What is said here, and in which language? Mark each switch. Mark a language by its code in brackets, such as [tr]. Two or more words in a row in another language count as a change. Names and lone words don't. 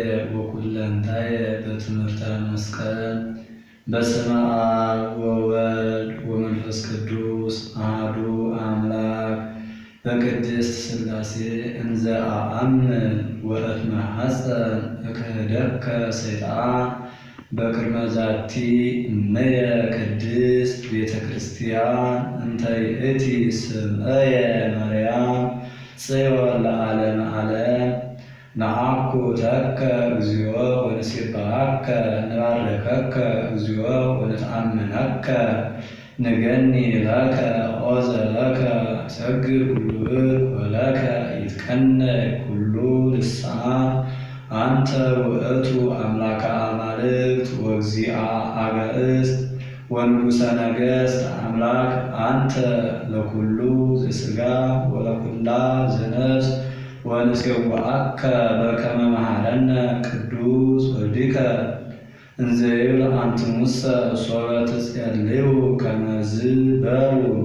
[gez] ወኩለንታየ በትምህርተ መስቀል። በስመ አብ ወወልድ ወመንፈስ ቅዱስ አሐዱ አምላክ በቅድስት ሥላሴ እንዘ አአምን ወእትመሐፀን እክህደከ ሰይጣን በቅድመ ዛቲ እመየ ቅድስት ቤተ ክርስቲያን እንተ ይእቲ ስምዐየ ማርያም ጽዮን ለዓለመ ዓለም። ነአኩተከ እግዚኦ ወንሴብሐከ ንባርከከ እግዚኦ ወነተአምነከ ንገኒ ለከ ዖዘለከ ሰግድ ኩሉ ወለከ ይትቀነይ ኩሉ ልሳን አንተ ውእቱ አምላከ አማልክት ወእግዚአ አጋእዝት ወንጉሠ ነገሥት አምላክ አንተ ለኩሉ ዘሥጋ ወለኩላ ዘነፍስ ወንሴብሐከ በከመ መሐረነ ቅዱስ ወልድከ እንዘ ይብል አንትሙሰ ሶበ ትጼልዩ ከመዝ በሉ።